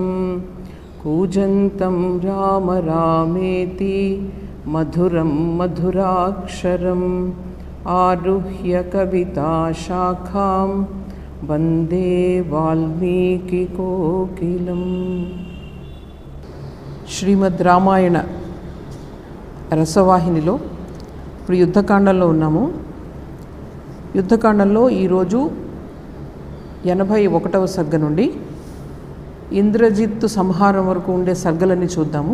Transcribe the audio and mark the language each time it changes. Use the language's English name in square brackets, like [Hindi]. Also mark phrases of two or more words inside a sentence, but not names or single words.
[Sanskrit] कूजन्तं राम रामेति मधुरं मधुराक्षरम् आरुह्य कविताशाखां वन्दे वाल्मीकिकोकिलम्। [Telugu] శ్రీమద్ రామాయణ రసవాహినిలో ఇప్పుడు యుద్ధకాండంలో ఉన్నాము. యుద్ధకాండంలో ఈరోజు 81వ సర్గ నుండి ఇంద్రజిత్తు సంహారం వరకు ఉండే సర్గలన్నీ చూద్దాము.